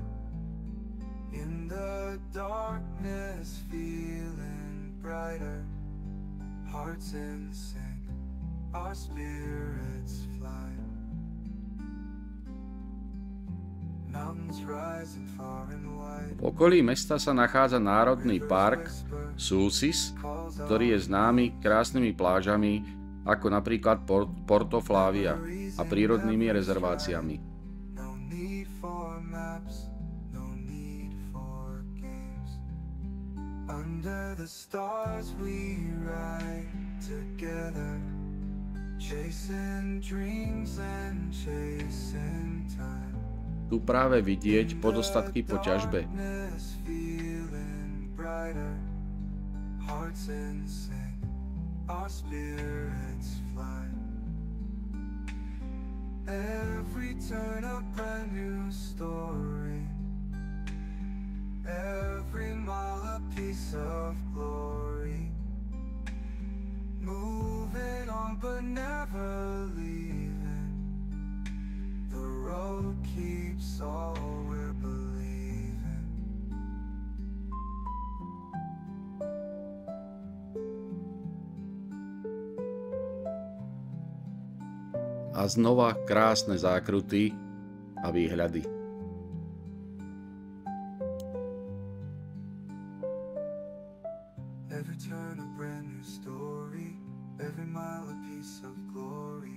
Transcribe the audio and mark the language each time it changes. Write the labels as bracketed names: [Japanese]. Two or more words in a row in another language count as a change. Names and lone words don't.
[English] In the darkness feeling brighter, hearts in sync, our spirits fly. Mountains rising far and wide. [Slovak] V okolí mesta sa nachádza národný park Sulcis, ktorý je známy krásnymi plážami ako napríklad Porto Flavia a prírodnými rezerváciami. [English] No need for maps, no need for games. Under the stars we ride together, chasing dreams and chasing time. [Slovak] Tu práve vidieť pozostatky po ťažbe. [English] Hearts in sync, our spirits fly. Every turn a brand new story, every mile a piece of glory. Moving on but never leaving, the road keeps all we're believing. [Slovak] A znova krásne zákruty a výhľady. [English] Every turn a brand new story, every mile a piece of glory.